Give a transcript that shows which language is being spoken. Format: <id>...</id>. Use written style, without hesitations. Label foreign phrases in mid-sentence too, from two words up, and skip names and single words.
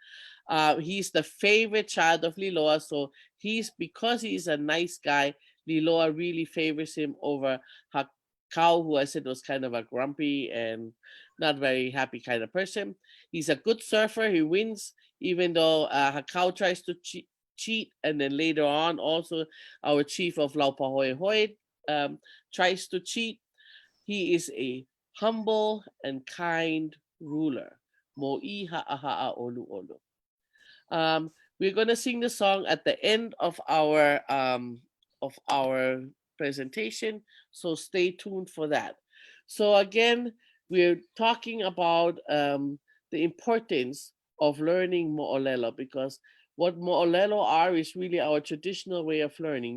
<en>He's the favorite child of Liloa, so because he's a nice guy, Liloa really favors him over Hakau, who I said was kind of a grumpy and not very happy kind of person. He's a good surfer. He wins, even though Hakau tries to cheat. And then later on, also, our chief of Laupahoehoe tries to cheat. He is a humble and kind ruler.</en> <haw>Mo'i ha'aha'a olu olu.</haw> <en>We're gonna sing the song at the end of our presentation, so stay tuned for that. So again, we're talking about the importance of learning Mo'olelo, because what Mo'olelo are is really our traditional way of learning.</en>